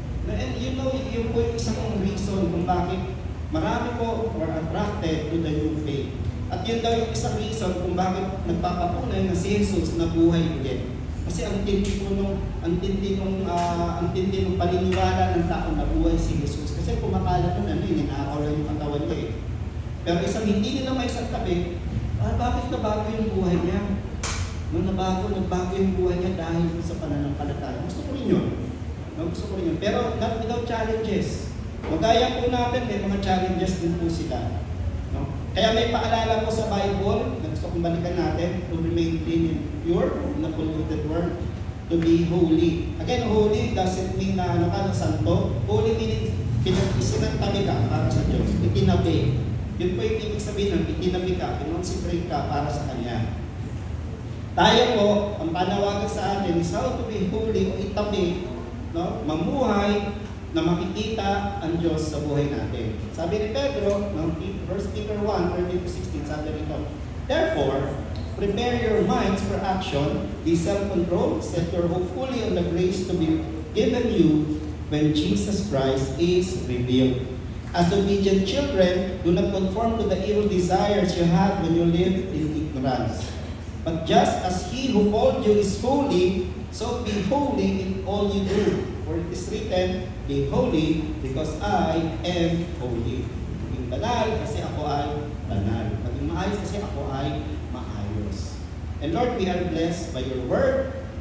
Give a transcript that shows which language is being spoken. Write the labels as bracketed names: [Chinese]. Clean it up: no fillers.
[English] And you know, [Filipino] yun po yung isang [English] reason [Filipino] kung bakit marami po [English] were attracted to the new faith. [Filipino] At yun daw yung isang reason kung bakit nagpapatunay na si Jesus na buhay ulit. Kasi ang tindi ng paniniwala ng tao na buhay si Jesus. Kasi kumakalat nun, ninakaw lang yung katawan niya eh. Pero isang hindi nila may isang tabi, bakit nabago yung buhay niya? Nung nagbago yung buhay niya dahil sa pananampalataya. Gusto ko rin yun. Gusto ko rin yun. Pero [English] not without challenges. [Filipino] Magaya po natin, may mga challenges din po sila. No? Kaya may paalala po sa Bible, na gusto kong balikan natin, [English] to remain clean and pure, in a polluted world, to be holy. Again, holy doesn't mean [Filipino] na santo. [English] Holy meaning, [Filipino] isinantabi ka para sa Diyos. Itinabi. Yun po yung ibig sabihin ng itinabi ka, kinonsekrate ka para sa Kanya. Tayo po, ang panawagan sa atin is [English] how to be holy [Filipino] o itabi, no? Mamuhay na makikita ang Diyos sa buhay natin. Sabi ni Pedro, no? [English] 1 Peter 1:13-16, [Filipino] sabi rito, [English] therefore, prepare your minds for action, be self-controlled, set your hope fully on the grace to be given you when Jesus Christ is revealed. As obedient children, do not conform to the evil desires you had when you lived in ignorance. But just as He who called you is holy, so be holy in all you do. For it is written, be holy because I am holy. [Filipino] Maging banal kasi ako ay banal. Maging maayos kasi ako ay maayos. [English] And Lord, we are blessed by your word.